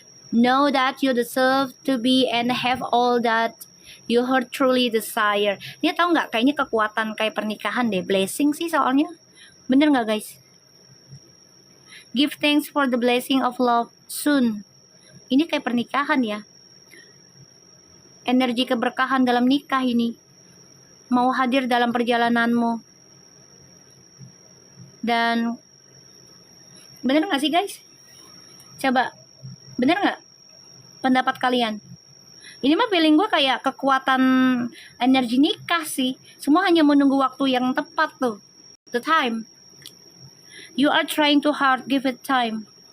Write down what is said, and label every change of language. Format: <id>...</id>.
<en>Know that you deserve to be and have all that you heard truly desire.</en> <id>Ini tahu nggak? Kayaknya kekuatan kayak pernikahan deh. Blessing sih soalnya. Bener nggak, guys?</id> <en>Give thanks for the blessing of love soon.</en> <id>Ini kayak pernikahan ya. Energi keberkahan dalam nikah ini mau hadir dalam perjalananmu. Dan bener nggak sih, guys? Coba, bener nggak pendapat kalian? Ini mah feeling gue kayak kekuatan energi nikah sih. Semua hanya menunggu waktu yang tepat tuh.</id> <en>The time. You are trying too hard, give it time.</en>